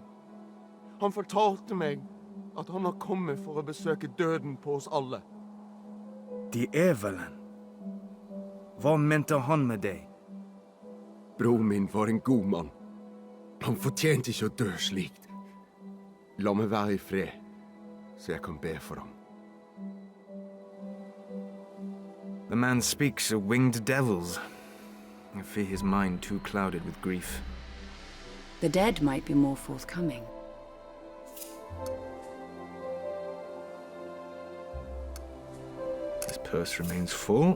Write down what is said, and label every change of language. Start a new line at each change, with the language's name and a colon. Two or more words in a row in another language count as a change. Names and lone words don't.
Norwegian: Han fortalte meg at han har kommet for å besøke døden på oss alle. Djevelen? Hva mente han med deg? Bror min var en god mann. Han fortjente ikke å dø slikt. La meg være i fred, så jeg kan be for ham.
English: The man speaks of winged devils. I fear his mind too clouded with grief. The dead might be more forthcoming. His purse remains full.